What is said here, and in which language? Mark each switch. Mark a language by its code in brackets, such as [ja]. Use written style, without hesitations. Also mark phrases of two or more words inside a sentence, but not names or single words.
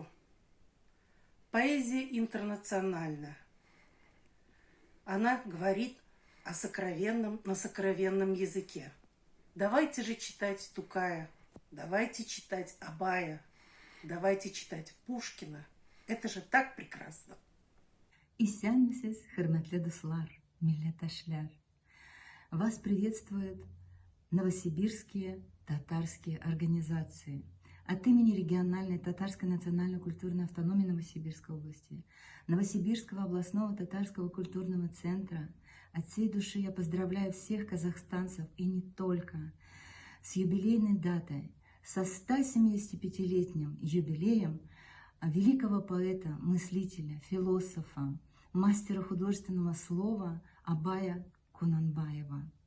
[ru] Поэзия интернациональна. Она говорит о сокровенном на сокровенном языке. Давайте же читать Тукая, давайте читать Абая, давайте читать Пушкина. Это же так прекрасно. [tt] Исәнмесез, хөрмәтле дуслар, милләттәшләр. [ru] Вас приветствуют новосибирские татарские организации от имени региональной татарской национально-культурной автономии Новосибирской области, Новосибирского областного татарского культурного центра. От всей души я поздравляю всех казахстанцев и не только с юбилейной датой, со 175-летним юбилеем великого поэта, мыслителя, философа, мастера художественного слова Абая Кунанбаева.